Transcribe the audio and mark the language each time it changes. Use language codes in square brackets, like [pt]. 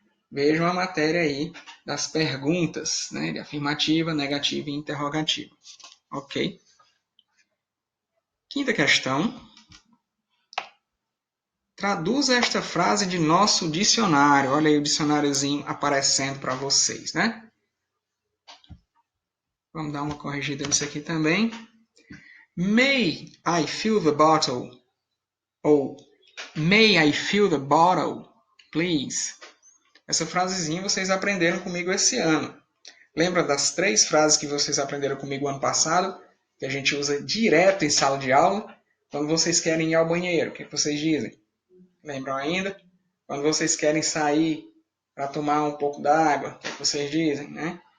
[pt] Vejam a matéria aí das perguntas, né, de afirmativa, negativa e interrogativa. Ok? Quinta questão. Traduza esta frase de nosso dicionário. Olha aí o dicionáriozinho aparecendo para vocês, né? Vamos dar uma corrigida nisso aqui também. [en] May I fill the bottle? Ou May I fill the bottle, please? [pt] Essa frasezinha vocês aprenderam comigo esse ano. Lembra das 3 frases que vocês aprenderam comigo ano passado? Que a gente usa direto em sala de aula. Quando vocês querem ir ao banheiro, o que vocês dizem? Lembram ainda? Quando vocês querem sair para tomar um pouco d'água, o que vocês dizem, né?